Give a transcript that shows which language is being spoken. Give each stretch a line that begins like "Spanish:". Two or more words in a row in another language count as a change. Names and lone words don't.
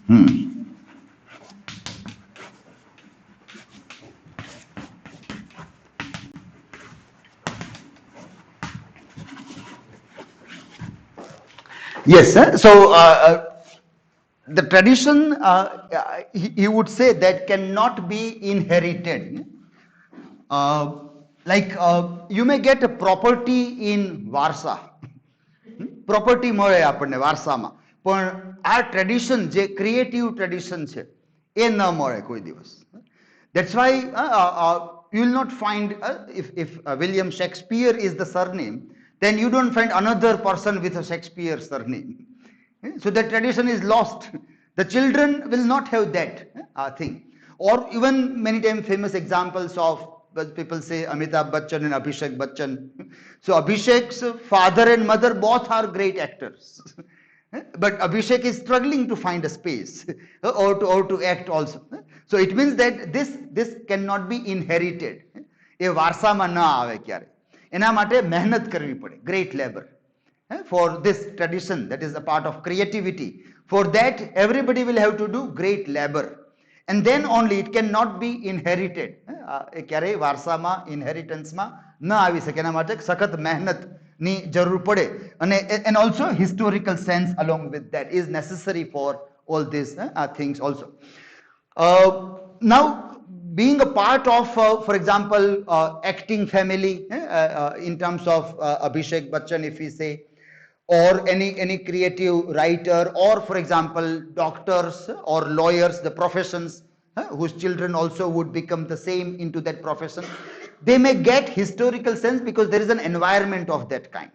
English: Yes, so the tradition, he would say, that cannot be inherited. You may get a property in Warsaw.
Gujarati: પ્રોપર્ટી મળે આપણને વારસામાં પણ આ ટ્રેડિશન જે
English: creative tradition
Gujarati: છે એ ન મળે કોઈ દિવસ.
English: That's why you will not find if William Shakespeare is the surname, then you don't find another person with a Shakespeare surname. So that tradition is lost. The children will not have that thing. Or even many times famous examples of people say Amitabh Bachchan and Abhishek Bachchan. So Abhishek's father and mother both are great actors. But Abhishek is struggling to find a space or to act also. So it means that this cannot be inherited.
Gujarati: એ વારસામાં ન આવે ક્યારે. એના માટે મહેનત કરવી પડે,
English: great labor. For this tradition that is a part of creativity. For that everybody will have to do great labor. And then only it cannot be inherited.
Gujarati: ક્યારેય વારસામાં ઇનહેરિટન્સમાં ન આવી શકે. એના માટે સખત મહેનતની જરૂર પડે.
English: And also historical sense along with that is necessary for all these things also. Now, being a part of, for example, acting family in terms of Abhishek Bachchan, if we say, or any creative writer, or for example doctors or lawyers, the professions whose children also would become the same into that profession, they may get historical sense because there is an environment of that kind.